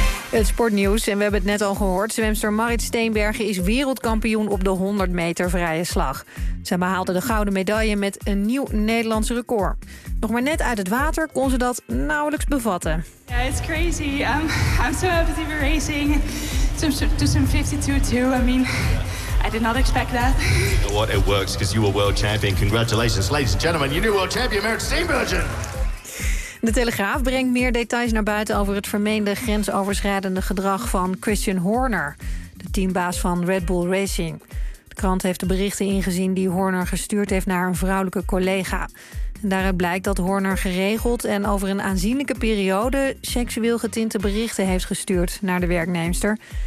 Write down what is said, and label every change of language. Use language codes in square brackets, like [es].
[nl] Het sportnieuws, en we hebben het net al gehoord. Zwemster Marit Steenbergen is wereldkampioen op de 100 meter vrije slag. Zij behaalde de gouden medaille met een nieuw Nederlands record. Nog maar net uit het water kon ze dat nauwelijks bevatten. [en] Ja, yeah, it's crazy. I'm so happy to be racing. To some 52-2, I mean, I did not expect that. You know what, it works, because you were world champion. Congratulations, ladies and gentlemen. You're new world champion, Marit Steenbergen. [nl] De Telegraaf brengt meer details naar buiten over het vermeende grensoverschrijdende gedrag van Christian Horner, de teambaas van Red Bull Racing. De krant heeft de berichten ingezien die Horner gestuurd heeft naar een vrouwelijke collega. En daaruit blijkt dat Horner geregeld en over een aanzienlijke periode seksueel getinte berichten heeft gestuurd naar de werknemster.